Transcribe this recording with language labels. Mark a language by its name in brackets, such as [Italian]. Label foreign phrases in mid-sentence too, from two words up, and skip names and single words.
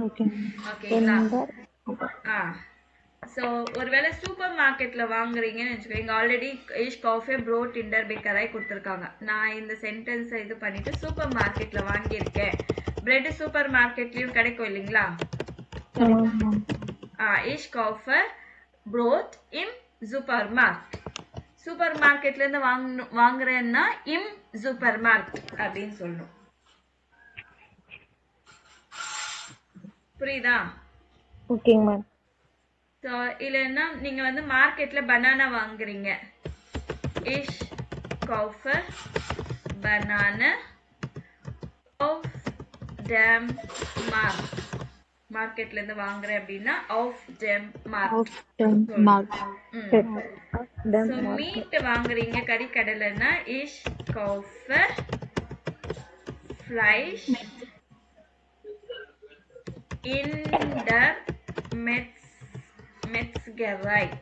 [Tamil] ஓகேங்களா? ஸோ ஒருவேளை சூப்பர் மார்க்கெட்ல வாங்குறீங்கன்னு வச்சுக்கோங்க. ஆல்ரெடி [German] Ich kaufe Brot in der Bäckerei [Tamil] கொடுத்துருக்காங்க. நான் இந்த சென்டென்ஸை இது பண்ணிட்டு சூப்பர் மார்க்கெட்ல வாங்கியிருக்கேன். பிரெட் சூப்பர் மார்க்கெட்லயும் கிடைக்கும் இல்லைங்களா? [German] Ich kaufe Brot im Supermarkt. [Tamil] சூப்பர் மார்க்கெட்ல இருந்து வாங்குறேன்னா [German] im Supermarkt [Tamil] அப்படின்னு சொல்லணும். புரியுதா? ஓகேங்க மேம். ஸோ இல்லைன்னா நீங்க வந்து மார்க்கெட்ல பனானா வாங்குறீங்க. [German] Ich kaufe Banane auf dem Markt. [Tamil] மார்க்கெட்ல இருந்து வாங்குறேன் அப்படின்னா [German] auf dem Markt. [Tamil] ஸோ மீட் வாங்குறீங்க கறி கடையிலன்னா [German] Ich kaufe Fleisch in der Metzgerei.